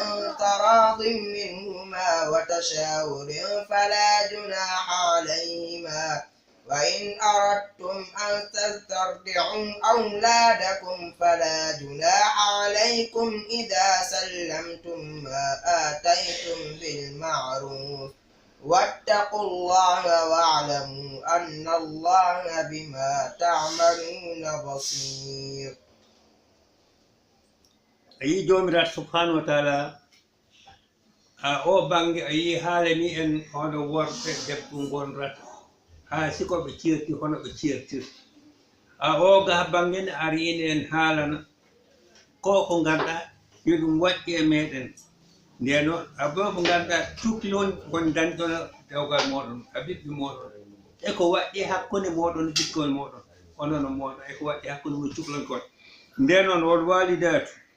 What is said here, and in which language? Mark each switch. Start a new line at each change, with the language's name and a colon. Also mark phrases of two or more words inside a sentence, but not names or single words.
Arabic: تراض منهما وتشاور فلا جناح عليهما وإن أردتم أن تسترضعوا أولادكم فلا جناح عليكم إذا سلمتم ما آتيتم بالمعروف واتقوا الله واعلموا أن الله بما تعملون بصير.
Fula: أي جومرات
Arabic: سبحانه وتعالى
Fula: o bange ayi haalani en hono worɓe debbo gonrata ha sikoɓe cirti hono ɓe cirtirta oga bange ne arini en haalana ko ganduɗa yo ɗum waɗɗi e meɗen nden noon abomo ganduɗa cuklon kon dañɗono dewgal moɗon a ɓiɓɓe moɗon eko waɗɗi hakkude moɗon ɓikkol moɗon onono moɗon eko waɗɗi hakkude mo cuklon kon nden noon wol walidatu